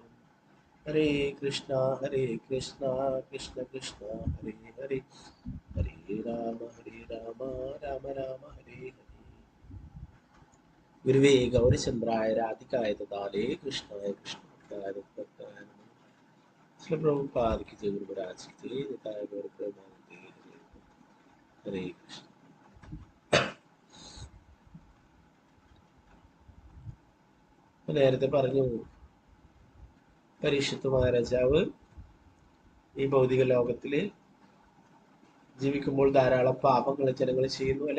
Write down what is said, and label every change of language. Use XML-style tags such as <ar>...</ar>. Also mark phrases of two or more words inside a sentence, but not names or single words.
<sa>ഹരേ കൃഷ്ണ കൃഷ്ണ കൃഷ്ണ ഹരേ ഹരേ ഹരേ ഹരേ രാമ രാമ രാമ ഹരേ ഹരേ. ഗുരുവേ ഗൗരചന്ദ്രായ രാധികായ ദാലേ കൃഷ്ണായ കൃഷ്ണായ</sa> <hi>പ്രഭുപാദ് की जय गुरुराज की जय</hi> <bn>निताय गौर प्रेमानंदे हरे कृष्ण.</bn> <ml>നേരത്തെ പറഞ്ഞു പരീക്ഷിത്ത് മഹാരാജാവ് ഈ ഭൗതിക ലോകത്തില് ജീവിക്കുമ്പോൾ ധാരാളം പാപങ്ങൾ ജനങ്ങൾ ചെയ്യുന്നു അല്ലെ.</ml>